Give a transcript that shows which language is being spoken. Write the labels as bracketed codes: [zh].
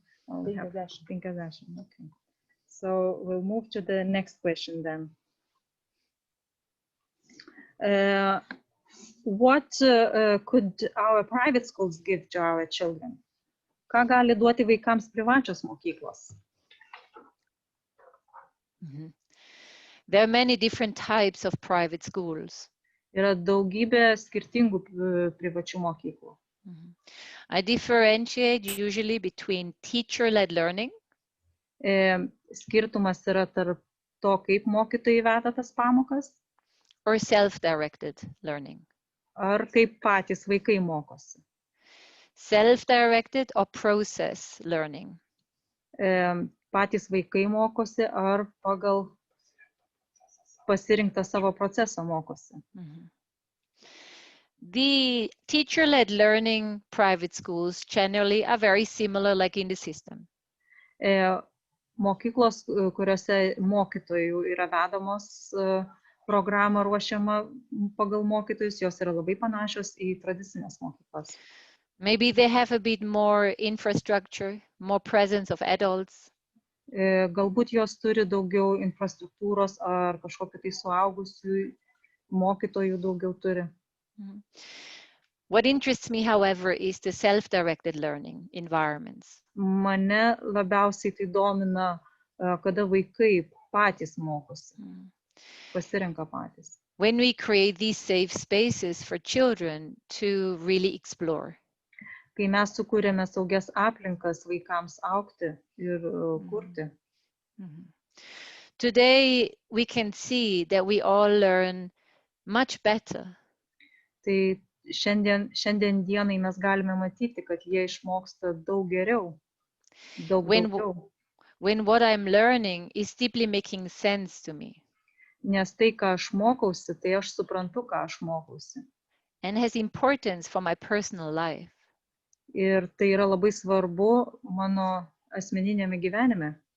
[en] Oh, we have 50. Okay. So we'll move to the next question then. What could our private schools give to our children? [lt] Ką gali duoti vaikams privačios mokyklos? [en] There are many different types of private schools. [lt] Yra daugybė skirtingų privačių mokyklų. [en] I differentiate usually between teacher-led learning. [lt] Skirtumas yra tarp to, kaip mokytojai veda tas pamokas. [en] Or self-directed learning. [lt] Ar kaip patys vaikai mokosi. [en] Self-directed or process learning. [lt] Patys vaikai mokosi ar pagal pasirinktą savo procesą mokosi. [en] The teacher-led learning private schools generally are very similar like in the system. [lt] Mokyklos, kuriuose mokytojų yra vedamos programa ruošiama pagal mokytojus, jos yra labai panašios į tradicinės mokyklas. [en] Maybe they have a bit more infrastructure, more presence of adults. [lt] Galbūt jos turi daugiau infrastruktūros ar kažkokių tai suaugusių mokytojų daugiau turi. [en] What interests me, however, is the self-directed learning environments. [lt] Mane labiausiai tai domina, kada vaikai patys mokosi, pasirenka patys. [en] When we create these safe spaces for children to really explore. [lt] Kai mes sukūrėme saugias aplinkas vaikams augti ir kurti. [en] today we can see that we all learn much better. [lt] Tai šiandien dienai mes galime matyti, kad jie išmoksta daug geriau, daug daugiau. [en] When what I'm learning is deeply making sense to me. [lt] Nes tai, ką aš mokausi, tai aš suprantu, ką aš mokausi. [en] And has importance for my personal life. [lt] Ir tai yra labai svarbu mano asmeninėme gyvenime.